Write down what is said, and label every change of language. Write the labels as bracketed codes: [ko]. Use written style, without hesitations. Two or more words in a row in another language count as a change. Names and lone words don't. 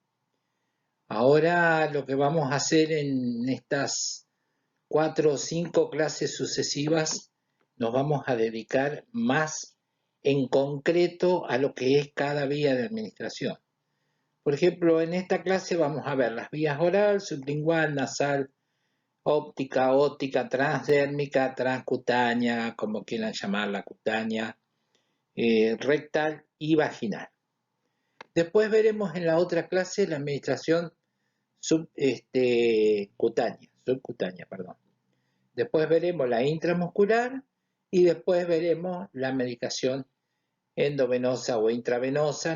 [es] Ahora lo que vamos a hacer en estas 4 o 5 clases sucesivas, nos vamos a dedicar más en concreto a lo que es cada vía de administración. Por ejemplo, en esta clase vamos a ver las vías oral, sublingual, nasal, óptica, ótica, transdérmica, transcutánea, como quieran llamarla, cutánea, rectal y vaginal. Después veremos en la otra clase la administración subcutánea, perdón. Después veremos la intramuscular y después veremos la medicación endovenosa o intravenosa.